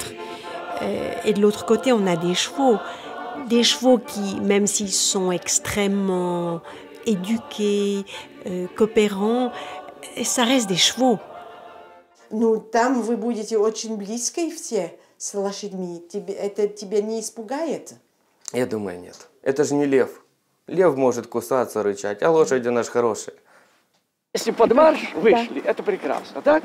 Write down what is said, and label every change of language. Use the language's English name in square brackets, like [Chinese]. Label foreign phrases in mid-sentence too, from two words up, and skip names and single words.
[French] Et de l'autre côté, on a des chevaux qui, même s'ils sont extrêmement éduqués, coopérants, ça reste des chevaux. [Russian] Ну, там вы будете очень близко все с лошадьми. Это тебя не испугает? Я думаю, нет. Это же не лев. Лев может кусаться, рычать, а лошади наши хорошие. Если под марш вышли, это прекрасно, так?